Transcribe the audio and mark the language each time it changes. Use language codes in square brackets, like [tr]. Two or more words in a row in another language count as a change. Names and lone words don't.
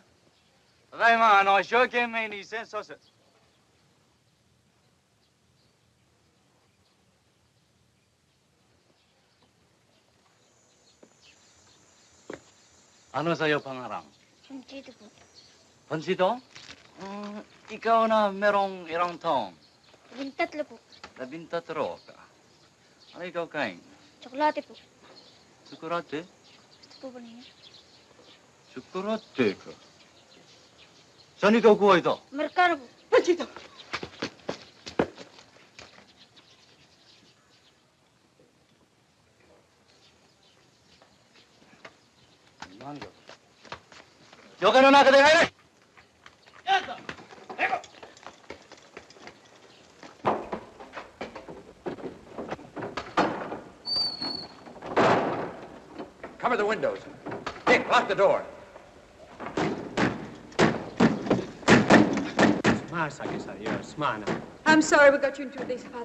[ja] ただいま一生懸命に戦争する。 [tl] Ano sa'yo pangarang? Pansito po. Pansito? Ikaw na merong ilang taong? 13 po. 13 ka. Ano ikaw kain? Tsokolate po. Tsokolate? Gusto po ba ninyo? Tsokolate ka. Saan ikaw kuha ito? Amerikano po. Pansito! [es] Yo que no nada que te gane. Ya está. Venga. [en] Cover the windows. Dick, lock the door. I'm sorry we got you into this, Father.